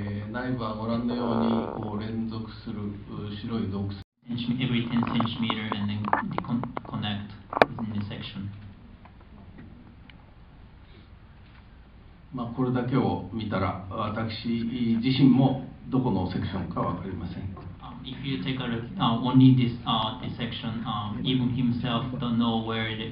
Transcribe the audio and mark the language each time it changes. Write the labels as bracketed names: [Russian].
[Japanese] 内部はご覧のようにこう連続する白い洞窟。 [English] Every 10 centimeter and then connect within the section. [Japanese] これだけを見たら私自身もどこのセクションかわかりません。 [English] If you take a look only this section, even himself don't know where.